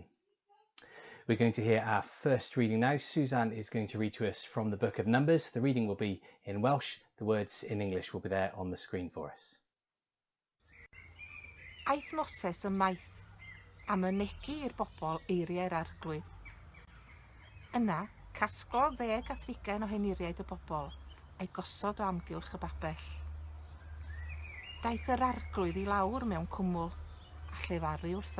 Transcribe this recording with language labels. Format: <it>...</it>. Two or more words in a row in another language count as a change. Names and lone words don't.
<en>We're going to hear our first reading now. Suzanne is going to read to us from the book of Numbers. The reading will be in Welsh. The words in English will be there on the screen for us.</en> <cy>Aeth Moses ymaith a mynegu i'r bobl eiriau'r arglwydd. Yna, casglodd 10 o heniriaid y bobl a'i gosod o amgylch y babell. Daeth yr arglwydd i lawr mewn cwmwl a llefaru wrtho.</cy>